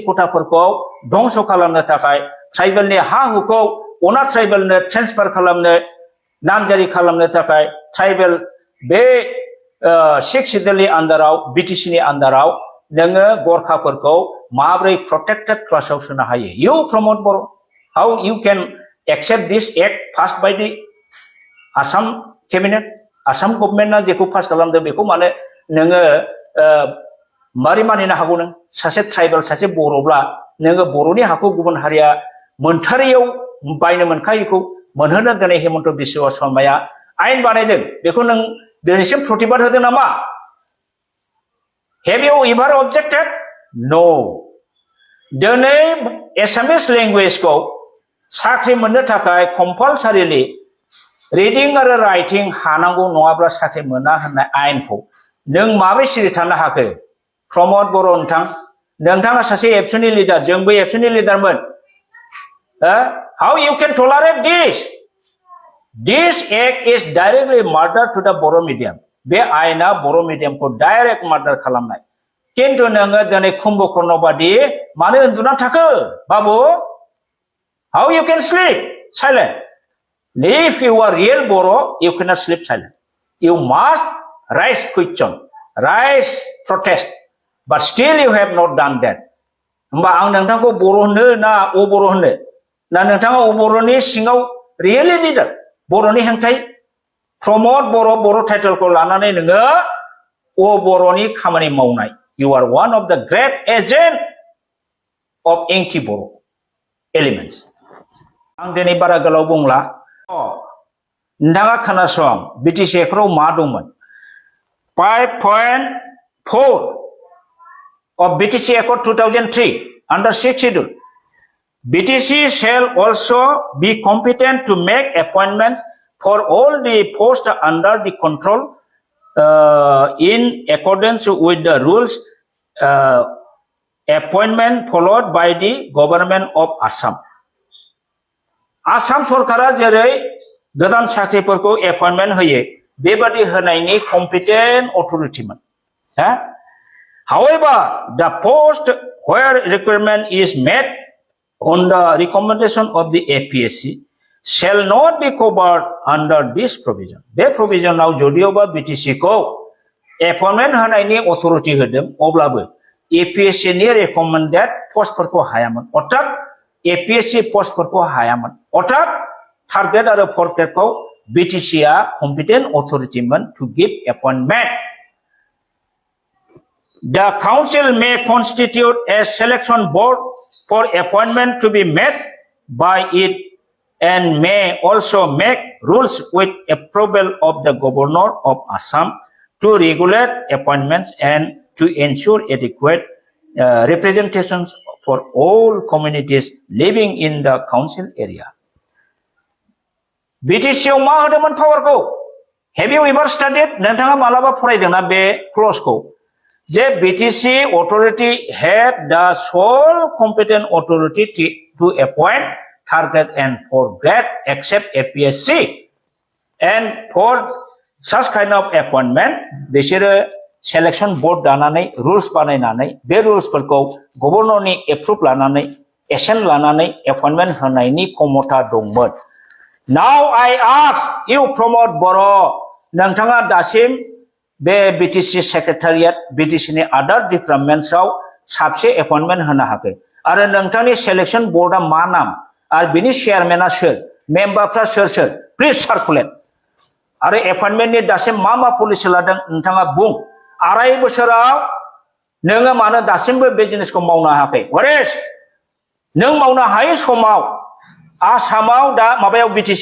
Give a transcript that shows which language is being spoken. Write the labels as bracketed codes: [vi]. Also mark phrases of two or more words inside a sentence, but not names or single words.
[brx] कोटाफोरखौ धंस खालामनो थाखाय ट्राइबेलनि हा हुखौ अना ट्राइबेलनो ट्रेन्सफार खालामनो नामजारि खालामनो थाखाय ट्राइबेल बे सिक्स सिडुलनि आन्दाराव बिटिसिनि आन्दाराव नोङो गरखाफोरखौ माब्रै [en] protected classाव [brx] सोनो हायो इउ प्रमद बर' [en] how you can accept this act pass by the Assam cabinet [brx] आसाम गभर्नमेन्टआ जेखौ पास खालामदों बेखौ माने नोङो मारै मानिनो हागौ नों सासे ट्राइबेल सासे बर'ब्ला नोङो बर'नि हाखौ गुबुन हारिया मोनथारियाव बायनो मोनखायैखौ मोनहोनो दिनै हिमन्त बिश्व शर्माया आयेन बानायदों बेखौ नों दिनैसिम प्रतिबाद होदों नामा [en] Have you ever objected? No. [brx] दिनै एसामिस लेंगुवेजखौ साख्रि मोननो थाखाय कम्पालसारिलि रिडिं आरो राइटिं हानांगौ नङाब्ला साख्रि मोना होननाय आयेनखौ नों माबोरै सिरि थानो हाखो प्रमद बर' नोंथाङा सासे एबसुनि लिडार जोंबो एबसुनि लिडारमोन [en] How you can tolerate this? This act is directly murder to the Boro medium. [brx] बे आयेना बर' मिडियामखौ डाइरेक्ट मार्डार खालामनाय किन्तु नोङो दिनै कुम्भकर्ण बादि मानो उन्दुना थाखो बाबु [en] How you can sleep silent? If you are real Boro, you cannot sleep silent. You must raise question, raise protest, but still you have not done that. [brx] होमबा आं नोंथांखौ बर' होनो ना अ बर' होनो ना नोंथाङा अ बर'नि सिङाव रियेलि लिडार बर'नि हेंथाय प्रमद बर' टाइटेलखौ लानानै नोङो अ बर'नि खामानि मावनाय [en] you are one of the great agent of anti Boro elements [brx] आं दिनै बारा गोलाव बुंला नोंथाङा खोनासं बिटिसि एक्टआव मा दंमोन [en] 5.4 of BTC Accord 2003 under 6th schedule BTC shall also be competent to make appointments for all the posts under the control in accordance with the rules appointment followed by the government of Assam. [brx] आसाम सरकारा जेरै गोदान साख्रिफोरखौ एपइन्टमेन्ट होयो बेबादि होनायनि कम्पिटेन्ट अथरिटिमोन [en] However, the post where requirement is met on the recommendation of the APSC shall not be covered under this provision. [brx] बे provisionआव जदियोबा BTC-खौ एपइन्टमेन्ट होनायनि अथरिटि होदों अब्लाबो APSC नि रेकमेन्डेड पस्टफोरखौ हायामोन अर्थात APSC पस्टफोरखौ हायामोन अर्थात थार्ड ग्रेड आरो फोर्थ ग्रेडखौ BTC-आ कम्पिटेन्ट अथरिटिमोन [en] to give appointment The council may constitute a selection board for appointment to be made by it and may also make rules with approval of the governor of Assam to regulate appointments and to ensure adequate representations for all communities living in the council area. [brx] BTC-आव मा होदोंमोन पावारखौ [en] Have you ever studied? [brx] नोंथाङा मालाबा फरायदोंना बे क्लजखौ जे [en] BTC authority had the sole competent authority to appoint, target and for grade except APSC. And for such kind of appointment, [brx] बिसोरो [en] selection board [brx] दानानै rules बानायनानै बे रुल्सफोरखौ गभर्नरनि एप्रुभ लानानै एसेन लानानै appointment होनायनि क्षमता दंमोन. [en] Now I ask you promote [brx] बर' नोंथाङा दासिम बे BTC सेक्रेटारियेट BTC नि अदर डिपार्टमेन्ट्सआव साबसे एपइन्टमेन्ट होनो हाखै आरो नोंथांनि सेलेक्शन बोर्डआ मा नाम आरो बिनि चेयारमेना सोर मेम्बारफ्रा सोर [en] please circulate [brx] आरो एपइन्टमेन्टनि दासिम मा पलिसि लादों नोंथाङा बुं 2.5 बोसोराव नोङो मानो दासिमबो बिजनेसखौ मावनो हायाखै वरेस नों मावनो हायै समाव आसामाव दा माबायाव BTC